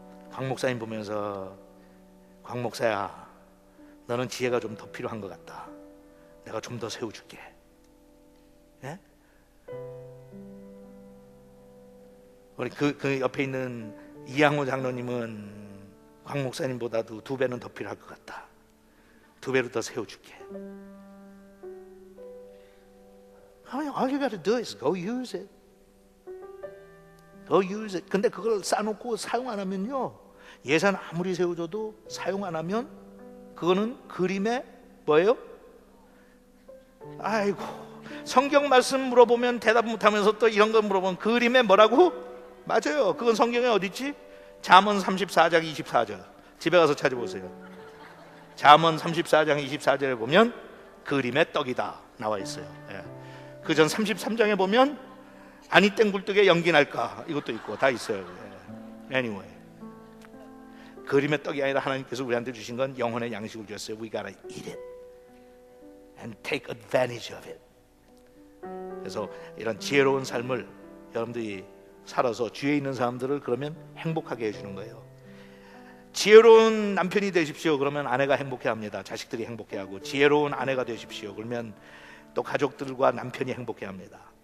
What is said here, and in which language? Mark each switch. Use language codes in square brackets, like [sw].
[ko] 광 목사님 보면서 광 목사야 너는 지혜가 좀 더 필요한 것 같다. 내가 좀 더 세워줄게. 예? 우리 그 옆에 있는 이양호 장로님은 광 목사님보다도 2배는 더 필요할 것 같다. 2배로 더 세워줄게. [en] All you gotta do is go use it. Go use it. [ko] 근데 그걸 쌓아놓고 사용 안 하면요, 예산 아무리 세워줘도 사용 안 하면 그거는 그림의 뭐예요? 아이고, 성경 말씀 물어보면 대답 못하면서 또 이런 거 물어보면 그림의 뭐라고? 맞아요. 그건 성경에 어디 있지? 잠언 34장 24절. 집에 가서 찾아보세요. 잠언 34장 24절에 보면 그림의 떡이다 나와 있어요. 예. 그 전 33장에 보면 아니 땡 굴뚝에 연기 날까 이것도 있고 다 있어요. 예. Anyway, 그림의 떡이 아니라 하나님께서 우리한테 주신 건 영혼의 양식을 주셨어요. [en] We gotta eat it and take advantage of it. [ko] 그래서 이런 지혜로운 삶을 여러분들이 살아서 주위에 있는 사람들을 그러면 행복하게 해주는 거예요. 지혜로운 남편이 되십시오. 그러면 아내가 행복해합니다. 자식들이 행복해하고. 지혜로운 아내가 되십시오. 그러면 또 가족들과 남편이 행복해합니다.